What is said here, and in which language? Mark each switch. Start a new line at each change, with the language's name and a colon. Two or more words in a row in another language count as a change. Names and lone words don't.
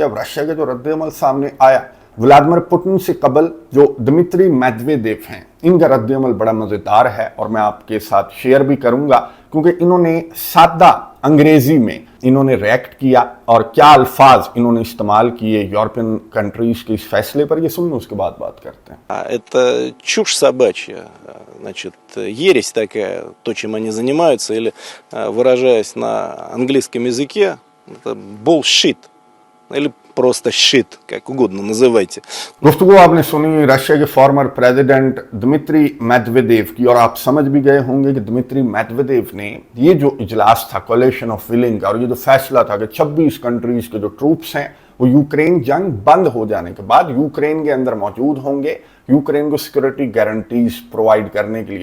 Urdu: اب رشیا کے جو ردِعمل سامنے آیا ولادیمیر پوتن سے قبل جو دمتری میدویدیف ہیں، ان کا ردِعمل بڑا مزیدار ہے اور میں آپ کے ساتھ شیئر بھی کروں گا کیونکہ انہوں نے سادہ انگریزی میں انہوں نے ری ایکٹ کیا اور کیا الفاظ انہوں نے استعمال کیے
English: European countries
Urdu: کے اس فیصلے پر، یہ سنیے اس کے بعد بات کرتے ہیں.
Russian: Это чушь собачья, значит, ересь такая, то, чем они занимаются, или, выражаясь на английском языке, это bullshit, или просто shit, как угодно называйте.
Urdu: گفتگو آپ نے سنی رشیا کے
English: former president
Urdu: دمتری میدویدیف کی اور آپ سمجھ بھی گئے ہوں گے کہ دمتری میدویدیف نے یہ جو اجلاس تھا
English: coalition of willing
Urdu: کا اور یہ جو فیصلہ تھا کہ 26 کنٹریز کے جو ٹروپس ہیں وہ یوکرین جنگ بند ہو جانے کے بعد یوکرین کے اندر موجود ہوں گے، یوکرین کو
English: security guarantees provide
Urdu: کرنے کے لیے.